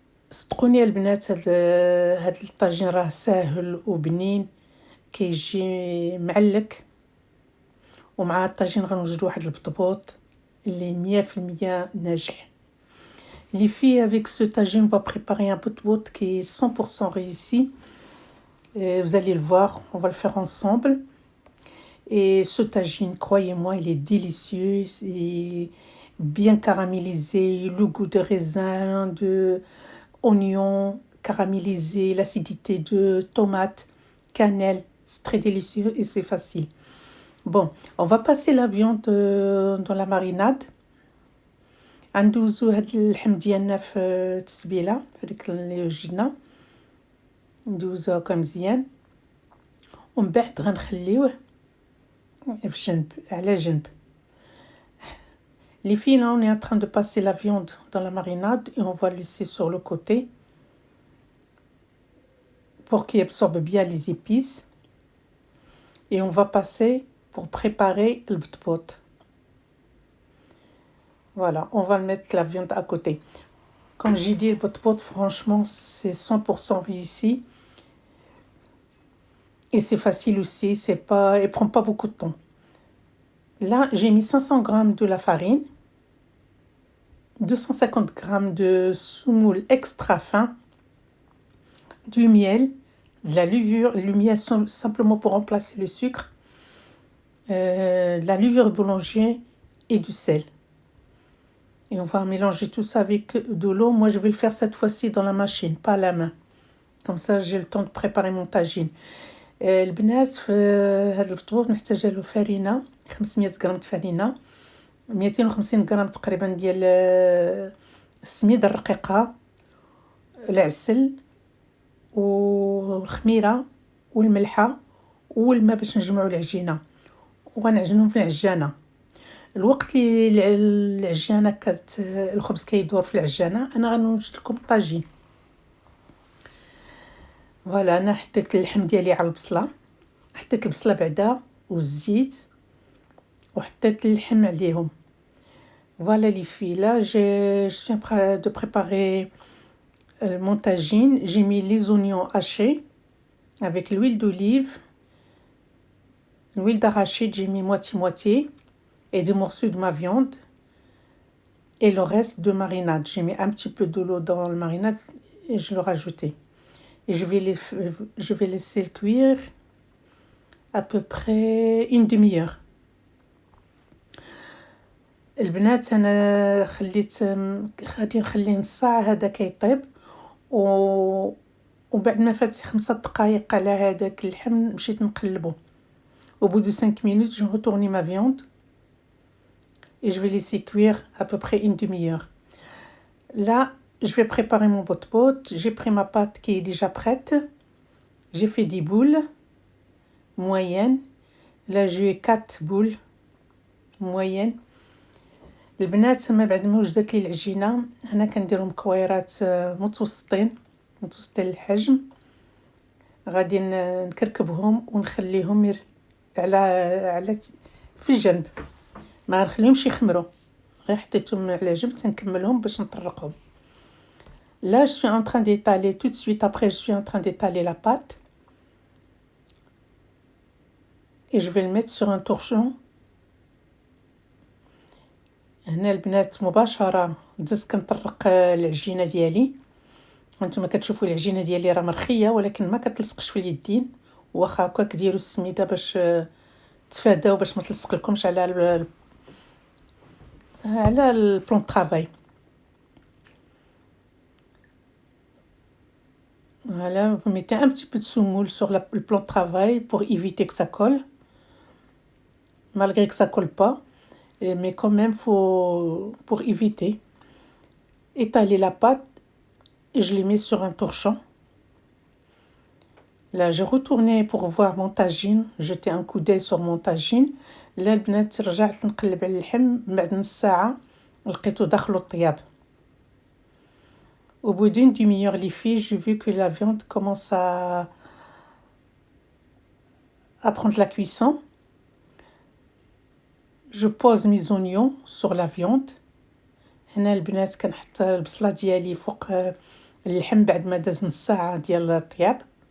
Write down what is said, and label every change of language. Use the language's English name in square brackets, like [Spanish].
[Arabic] صدقوني البنات، هاد الطاجين راه ساهل وبنين، كيجي معلك. ومع الطاجين غنوجد واحد البطبوط اللي 100% ناجح. [French] Les filles, avec ce tagine, on va préparer un bout qui est 100% réussi. Et vous allez le voir, on va le faire ensemble. Et ce tagine, croyez-moi, il est délicieux, c'est bien caramélisé, le goût de raisin, de oignon caramélisé, l'acidité de tomate, cannelle, c'est très délicieux et c'est facile. Bon, on va passer la viande dans la marinade. [Arabic] غندوزو هاد اللحم ديالنا في التتبيله، في ديك اللي وجدنا ندوزوها هكا مزيان، ومن بعد غنخليوه في جنب على جنب. [French] Les filles, là, on est en train de passer la viande dans la marinade et on va le laisser sur le côté pour qu'il absorbe bien les épices. Et on va passer pour préparer le btbot. Voilà, on va mettre la viande à côté. Comme j'ai dit, le btbot, franchement, c'est 100% réussi. Et c'est facile aussi, il prend pas beaucoup de temps. Là, j'ai mis 500 g de la farine, 250 g de semoule extra fin, du miel, de la levure, le miel simplement pour remplacer le sucre, de la levure boulanger et du sel. Et on va mélanger tout ça avec de l'eau. Moi, je vais le faire cette fois-ci dans la machine, pas à la main. Comme ça, j'ai le temps de préparer mon tagine. [Arabic] البنات في هذا البطبوط نحتاج له فرينه 500 غرام فرينه، 250 غرام تقريبا ديال السميده الرقيقه، العسل والخميره والملحه والماء باش نجمعوا العجينه، وغنعجنهم في العجانه. الوقت اللي العجانه الخبز كيدور في العجانه، انا غنوجد لكم الطاجين. فوالا، انا حطيت اللحم ديالي على البصله، حطيت البصله بعدا والزيت، وحطيت اللحم عليهم. [French] Voilà les filles, là je suis en train de préparer mon tagine. J'ai mis les oignons hachés avec l'huile d'olive, l'huile d'arachide, j'ai mis moitié-moitié, et des morceaux de ma viande, et le reste de marinade. J'ai mis un petit peu de l'eau dans le marinade et je l'ai rajouté. Et je vais laisser cuire à peu près une demi-heure. [Arabic] البنات انا غادي نخليه نص ساعه هذا كيطيب، وبعد ما فات 5 دقائق على هذاك اللحم مشيت نقلبه. [French] Au bout de 5 minutes, je retourne ma viande et je vais laisser cuire à peu près une demi-heure. Là, je vais préparer mon pot-pot. J'ai pris ma pâte qui est déjà prête. J'ai fait des boules moyennes. Là, j'ai 4 boules moyennes. [Arabic] البنات ما بعد ما وجدت لي العجينه انا كنديرهم كويرات متوسطين الحجم. غادي نكركبهم ونخليهم على في الجنب، ما نخليهمش يخمروا، غير حطيتهم على جنب تنكملهم باش نطرقهم. [French] Là, je suis en train d'étaler tout de suite après, je suis en train d'étaler la pâte et je vais le mettre sur un torchon. [Arabic] هنا البنات مباشره دزت كنطرق العجينه ديالي. وانتم كتشوفوا العجينه ديالي راه مرخيه ولكن ما كتلصقش في اليدين، واخا هكاك ديروا السميده باش تفاداو باش ما تلصق لكمش على البلون طرافاي. [French] Voilà, vous mettez un petit peu de semoule sur le plan de travail pour éviter que ça colle, malgré que ça colle pas, mais quand même faut pour éviter. Étaler la pâte et je l'ai mis sur un torchon. Là, j'ai retourné pour voir mon tagine, jeter un coup d'œil sur mon tagine. [Arabic] là البنات رجعت نقلب على اللحم بعد نص ساعه لقيته داخلو الطياب. [French] Au bout d'une demi-heure, les filles, j'ai vu que la viande commence à prendre la cuisson. Je pose mes oignons sur la viande. [Arabic] هنا البنات كنحط البصله ديالي فوق اللحم بعد ما داز نص ساعه ديال الطياب.